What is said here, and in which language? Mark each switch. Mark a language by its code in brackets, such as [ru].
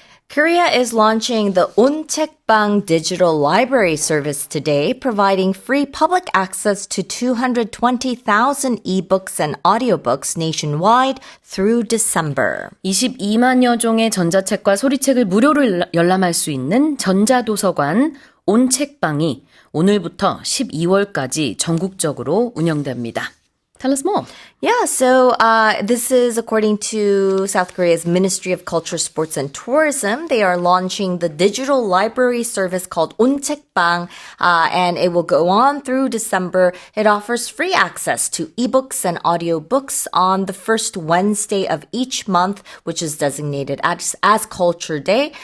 [en] Korea is launching the 온책방 digital library service today, providing free public access to 220,000 ebooks and audiobooks nationwide through December. [ko] 22만여 종의 전자책과 소리책을 무료로 열람할 수 있는 전자도서관 온책방이 오늘부터 12월까지 전국적으로 운영됩니다. [en] Tell us more. Yeah, so this is according to South Korea's Ministry of Culture, Sports and Tourism. They are launching the digital library service called 온책방, and it will go on through December. It offers free access to ebooks and audiobooks on the first Wednesday of each month, which is designated as Culture Day.